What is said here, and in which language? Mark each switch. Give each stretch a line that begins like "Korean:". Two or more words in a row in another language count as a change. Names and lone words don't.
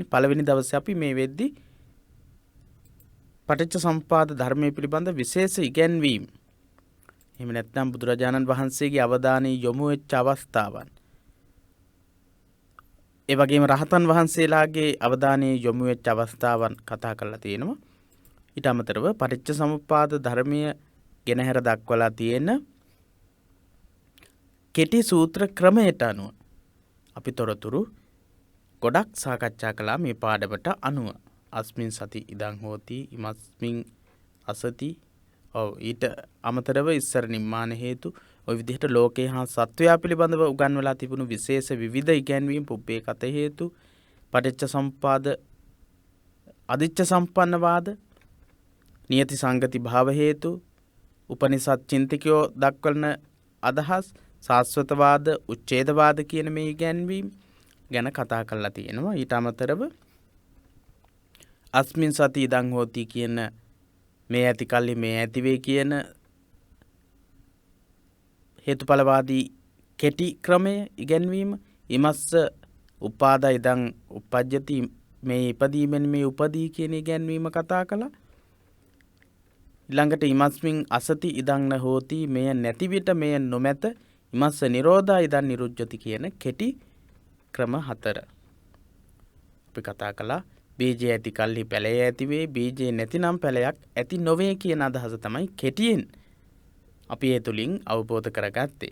Sinhala: පළවෙනි දවසේ අපි මේ වෙද්දී පටිච්ච සමුප්පාද ධර්මයේ පිළිබඳ විශේෂ ඉගැන්වීම්, එහෙම නැත්නම් බුදුරජාණන් වහන්සේගේ අවධානය යොමු වෙච්ච අවස්ථාවන්, ඒ වගේම රහතන් වහන්සේලාගේ අවධානය යොමු වෙච්ච අවස්ථාවන් කතා කරලා තියෙනවා. ඊට අමතරව පටිච්ච සමුප්පාද ධර්මයේ ගෙනහැර දක්වලා තියෙන කෙටි සූත්‍ර ක්‍රමයට අනුව අපි තොරතුරු ගොඩක් සාකච්ඡා කළා මේ පාඩමට අනුව.
Pali: අස්මින් සති ඉදං හෝති ඉමස්මින් අසති.
Sinhala: ඊට අමතරව ඉස්සර නිම්මාන හේතු, ওই විදිහට ලෝකේ හා සත්වයා පිළිබඳව උගන්වලා තිබුණු විශේෂ විවිධ ඉගැන්වීම්,
Pali: පුබ්බේ කත හේතු,
Sinhala: පටිච්ච සමුප්පාද, අදිච්ච සම්පන්නවාද,
Pali: නියති සංගති භාව හේතු,
Sinhala: උපනිෂද් චින්තිකයෝ දක්වන අදහස්, සාස්වතවාද, උච්ඡේදවාද කියන මේ ඉගැන්වීම් ගැන කතා කරලා තියෙනවා. ඊට අමතරව
Pali: අස්මින් සති ඉදං හෝති
Sinhala: කියන මේ ඇති කල්හි මේ ඇති වේ කියන හේතුඵලවාදී කෙටි ක්‍රමය ඉගැන්වීම,
Pali: ඉමස්ස උපාදා ඉදං උපජ්ජති
Sinhala: මේ ඉපදීමෙන් මේ උපදී කියන ඉගැන්වීම කතා කළා. ඊළඟට
Pali: ඉමස්මින් අසති ඉදං න හෝති
Sinhala: මෙය නැති විට මෙය නොමැත,
Pali: ඉමස්ස නිරෝධා ඉදං නිරුද්ධති
Sinhala: කියන කෙටි ක්‍රම 4 අපි කතා කළා. බීජය ඇති කල්හි පැලය ඇති වේ, බීජය නැතිනම් පැලයක් ඇති නොවේ කියන අදහස තමයි කෙටියෙන් අපි ඒ තුලින් අවබෝධ කරගත්තේ.